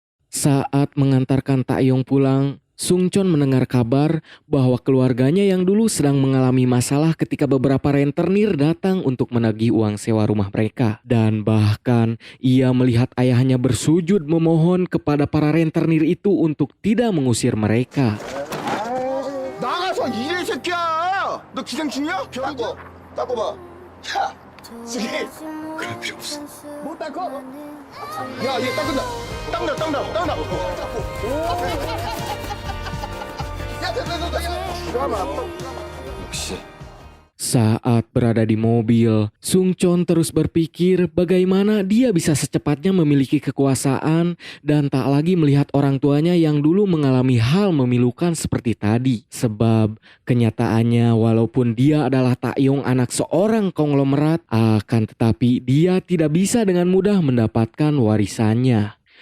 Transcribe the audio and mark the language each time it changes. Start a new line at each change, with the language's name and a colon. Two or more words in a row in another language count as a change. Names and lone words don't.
Indonesian: Saat mengantarkan Taeyong pulang, Sungchon mendengar kabar bahwa keluarganya yang dulu sedang mengalami masalah ketika beberapa rentenir datang untuk menagih uang sewa rumah mereka. Dan bahkan ia melihat ayahnya bersujud memohon kepada para rentenir itu untuk tidak mengusir mereka.
Korean: 나가서 일해 이 새끼야. 너 기생충이야? 닦고 봐. 야, 쓰기. 그럴 필요 없어. 못 닦어? 야, 얘 닦는다. 닦는다. 야, 됐어. 역시.
Indonesian: Saat berada di mobil, Sungchon terus berpikir bagaimana dia bisa secepatnya memiliki kekuasaan dan tak lagi melihat orang tuanya yang dulu mengalami hal memilukan seperti tadi. Sebab kenyataannya walaupun dia adalah Taeyong anak seorang konglomerat, akan tetapi dia tidak bisa dengan mudah mendapatkan warisannya.